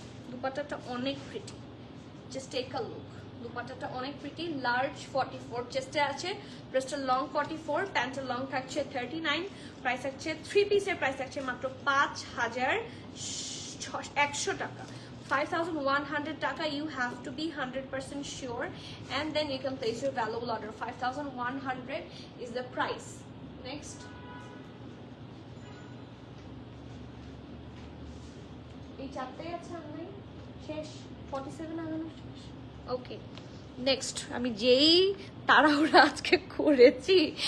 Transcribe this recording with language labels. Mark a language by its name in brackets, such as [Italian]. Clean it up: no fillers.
[Bangla] দুপাট্টাটা অনেক pretty, [English] Just take a look. [Bangla] দুপাট্টাটা অনেক pretty, large 44 চেস্টে আছে, ব্রেস্টের লং 44, প্যান্টের লং থাকছে 39, প্রাইস থাকছে 3 পিসের প্রাইস থাকছে মাত্র 5100 টাকা, 5100 টাকা। [English] You have to be 100% sure and then you can place your valuable order. 5100 is the price. [Bangla] Next, এই চারটাই আছে আমি শেষ, 47 আগানো শেষ। ওকে, নেক্সট, আমি যেই তাড়াহুড়া আজকে করেছি।